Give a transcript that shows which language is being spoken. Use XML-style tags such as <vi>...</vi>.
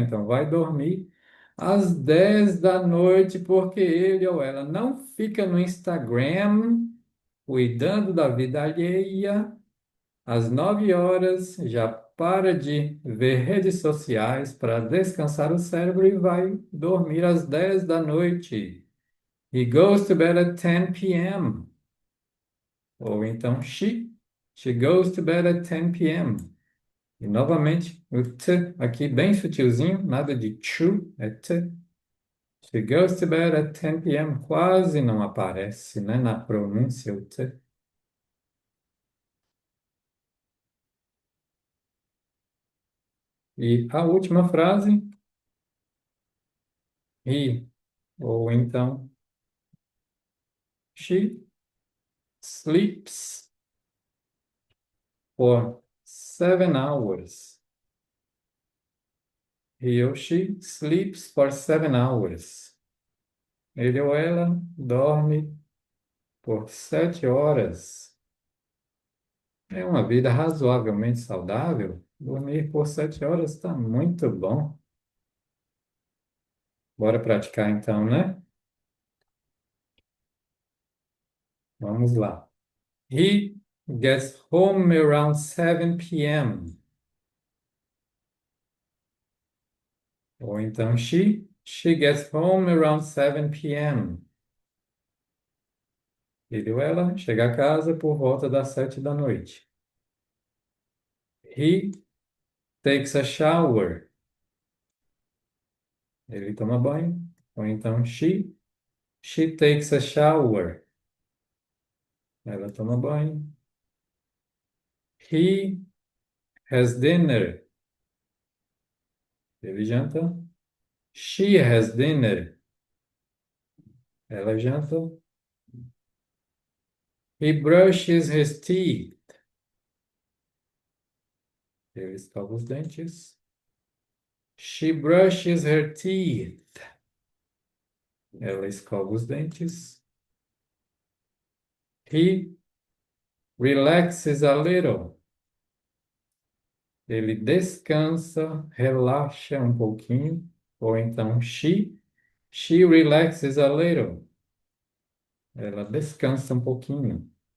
<pt>Então, vai dormir às 10 da noite, porque ele ou ela não fica no Instagram cuidando da vida alheia. Às 9 horas, já para de ver redes sociais para descansar o cérebro e vai dormir às 10 da noite.</pt> <en>He goes to bed at 10 p.m.</en> <pt>Ou então</pt> <en>she goes to bed at 10 p.m.</en> <pt>E novamente o t aqui bem sutilzinho, nada de to, é t.</pt> <en>She goes to bed at 10 p.m.</en> <pt>Quase não aparece, né, na pronúncia o t. E a última frase, he, ou então</pt> <en>she sleeps for 7 hours. He ou she sleeps for 7 hours.</en> <pt>Ele ou ela dorme por 7 horas. É uma vida razoavelmente saudável. Dormir por 7 horas está muito bom. Bora praticar então, né? Vamos lá.</pt> <en>He gets home around 7 p.m.</en> <pt>Ou então</pt> <en>she gets home around 7 p.m.</en> <pt>Ele ou ela chega a casa por volta das 7 da noite.</pt> <en>He takes a shower.</en> <pt>Ele toma banho. Ou então</pt> <en>she takes a shower.</en> <pt>Ela toma banho.</pt> <en>He has dinner.</en> <pt>Ele janta.</pt> <en>She has dinner.</en> <pt>Ela janta.</pt> <en>He brushes his teeth.</en> <pt>Ele escova os dentes.</pt> <en>She brushes her teeth.</en> <pt>Ela escova os dentes.</pt> <en>He relaxes a little.</en> <pt>Ele descansa, relaxa um pouquinho. Ou então</pt> <en>she relaxes a little.</en> <pt>Ela descansa um pouquinho.</pt>